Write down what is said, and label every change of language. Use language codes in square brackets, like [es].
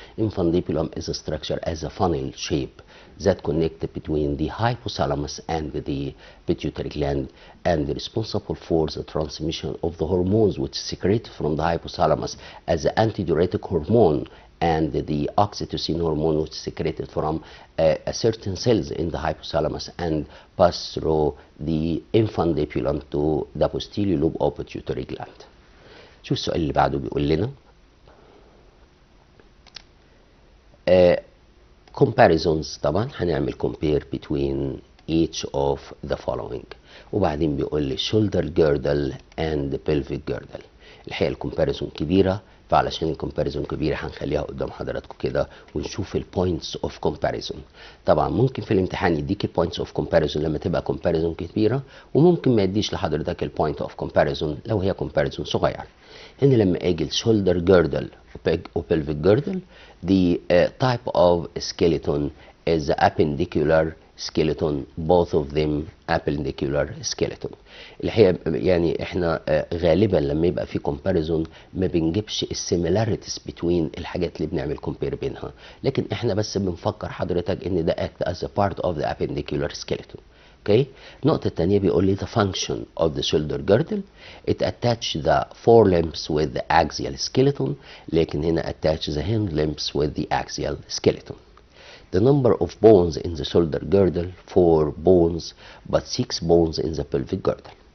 [en] Infundibulum is a structure as a funnel shape that connect between the hypothalamus and the pituitary gland and responsible for the transmission of the hormones which secrete from the hypothalamus as the antidiuretic hormone and the oxytocin hormone which is secreted from a certain cells in the hypothalamus and pass through the infundibulum to the posterior lobe of pituitary gland. [ar] شوف السؤال اللي بعده بيقول لنا comparisons. طبعا هنعمل [en] compare between each of the following، [ar] وبعدين بيقول لي [en] shoulder girdle and pelvic girdle. [ar] الحقيقة الكومباريزون كبيرة فعلشان الكومباريزون كبيرة هنخليها قدام حضراتكم كده ونشوف البوينتس اوف كومباريزون. طبعا ممكن في الامتحان يديك البوينتس اوف كومباريزون لما تبقى كومباريزون كبيرة، وممكن ما يديش لحضرتك البوينت اوف كومباريزون لو هي كومباريزون صغير. هنا لما اجي الشولدر جيردل وبلفيك جيردل، [en] the type of skeleton is the appendicular skeleton, both of them appendicular skeleton. [ar] الحقيقة يعني احنا غالبا لما يبقى في comparison ما بنجيبش السيميلاريتيز بين الحاجات اللي بنعمل compare بينها، لكن احنا بس بنفكر حضرتك ان ده [en] act as a part of the appendicular skeleton. [ar] اوكي. النقطة التانية بيقول لي [en] the function of the shoulder girdle, it attach the forelimbs with the axial skeleton، [ar] لكن هنا [en] attach the hind limbs with the axial skeleton. The number of bones in the shoulder girdle 4 bones, but 6 bones in the pelvic girdle.